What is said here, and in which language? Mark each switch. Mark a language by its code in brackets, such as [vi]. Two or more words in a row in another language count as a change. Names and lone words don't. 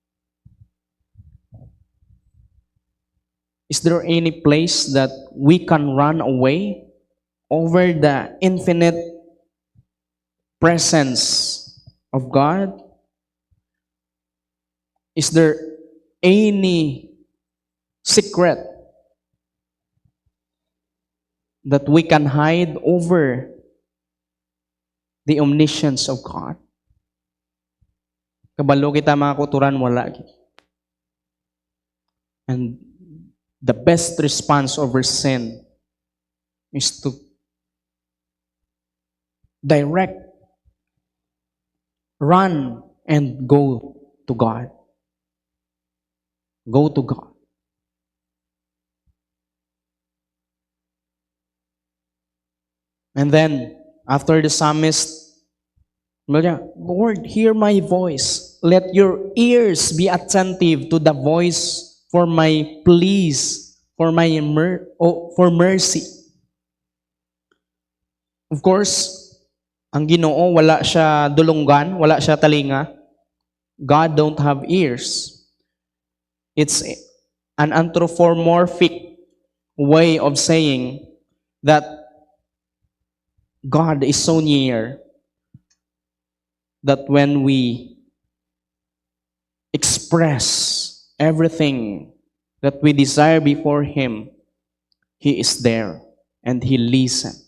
[en] Is there any place that we can run away over the infinite presence of God? Is there any secret that we can hide over the omniscience of God? [hil] Kabalo kita mga kuturan, wala. [en] And the best response over sin is to direct, run, and go to God. Go to God. And then, after the psalmist, Lord, hear my voice. Let your ears be attentive to the voice for my pleas, for mercy. Of course, [hil] ang Ginoo wala siya dulunggan, wala siya talinga. [en] God don't have ears. It's an anthropomorphic way of saying that God is so near that when we express everything that we desire before Him, He is there and He listens.